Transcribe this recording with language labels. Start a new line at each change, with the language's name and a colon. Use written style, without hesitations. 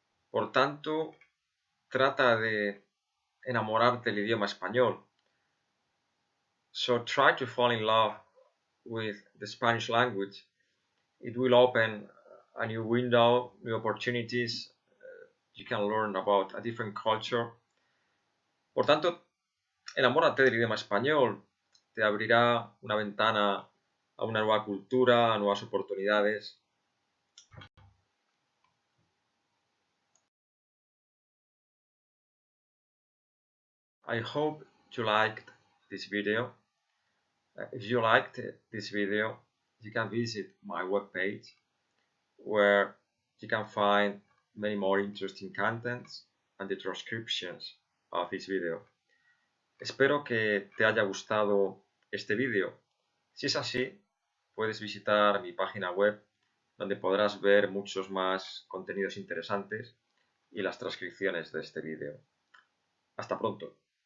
Spanish: Por tanto, trata de enamorarte del idioma español.
English: So try to fall in love with the Spanish language. It will open a new window, new opportunities. You can learn about a different culture.
Spanish: Por tanto, enamórate del idioma español. Te abrirá una ventana a una nueva cultura, a nuevas oportunidades.
English: I hope you liked this video. If you liked this video, you can visit my webpage where you can find many more interesting contents and the transcriptions of this video.
Spanish: Espero que te haya gustado este vídeo. Si es así, puedes visitar mi página web donde podrás ver muchos más contenidos interesantes y las transcripciones de este vídeo. Hasta pronto.